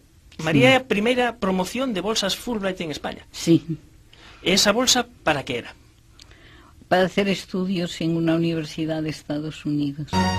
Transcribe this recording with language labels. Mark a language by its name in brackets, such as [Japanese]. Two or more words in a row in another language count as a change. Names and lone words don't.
[Galician] María é a primeira promoción de bolsas Fulbright en España. Sí. Esa bolsa, para que era? [Spanish] Para hacer estudios en una universidad de Estados Unidos.